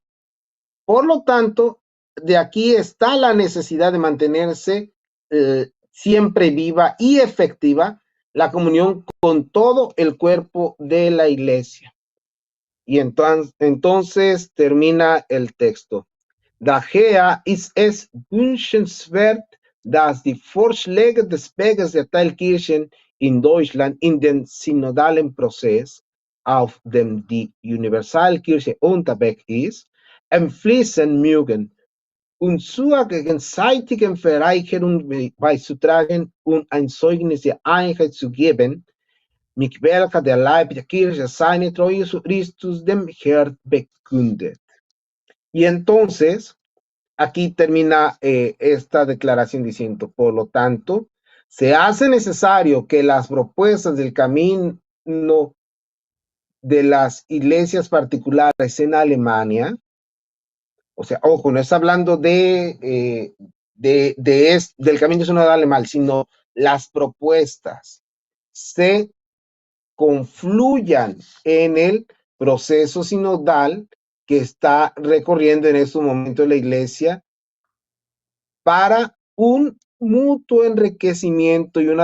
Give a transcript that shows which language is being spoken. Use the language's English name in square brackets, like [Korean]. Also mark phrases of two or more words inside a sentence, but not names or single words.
[Spanish] Por lo tanto, de aquí está la necesidad de mantenerse siempre viva y efectiva la comunión con todo el cuerpo de la iglesia. Y entonces termina el texto. [German] Daher ist es wünschenswert, dass die Vorschläge des Weges der Teilkirchen in Deutschland in den synodalen Prozess, auf dem die Universalkirche unterwegs ist, entfließen mögen und zur gegenseitigen Verreicherung beizutragen und ein Zeugnis der Einheit zu geben, mich welcher der Leib der Kirche seine Treue zu Christus dem Herrn bekundet. [Spanish] Y entonces, aquí termina esta declaración diciendo, por lo tanto, se hace necesario que las propuestas del camino de las iglesias particulares en Alemania, o sea, ojo, no está hablando del camino sinodal alemán, sino las propuestas se confluyan en el proceso sinodal que está recorriendo en estos momentos la iglesia para un mutuo enriquecimiento y